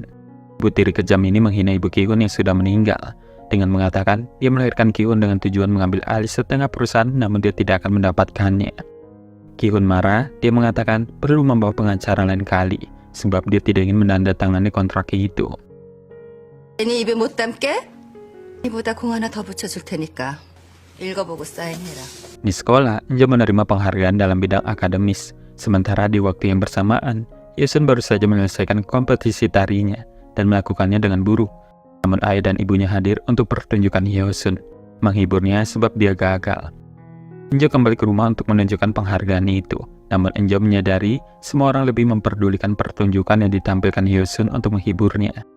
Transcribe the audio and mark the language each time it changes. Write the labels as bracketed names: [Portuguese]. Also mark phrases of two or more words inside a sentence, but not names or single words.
[Indonesian] Ibu tiri kejam ini menghina ibu Ki-hun yang sudah meninggal, dengan mengatakan dia melahirkan Ki-hun dengan tujuan mengambil alih setengah perusahaan, namun dia tidak akan mendapatkannya. Ki-hun marah, dia mengatakan perlu membawa pengacara lain kali, sebab dia tidak ingin menandatangani kontrak itu. [Korean] 괜히 입에 못 담게? 이보다 공 하나 더 붙여줄 테니까 읽어보고 사인해라. [Indonesian] Di sekolah, Enjo menerima penghargaan dalam bidang akademis, sementara di waktu yang bersamaan, Hyosun baru saja menyelesaikan kompetisi tarinya dan melakukannya dengan buruk. Namun ayah dan ibunya hadir untuk pertunjukan Hyosun, menghiburnya sebab dia gagal. Enjo kembali ke rumah untuk menunjukkan penghargaan itu, namun Enjo menyadari semua orang lebih memperdulikan pertunjukan yang ditampilkan Hyosun untuk menghiburnya.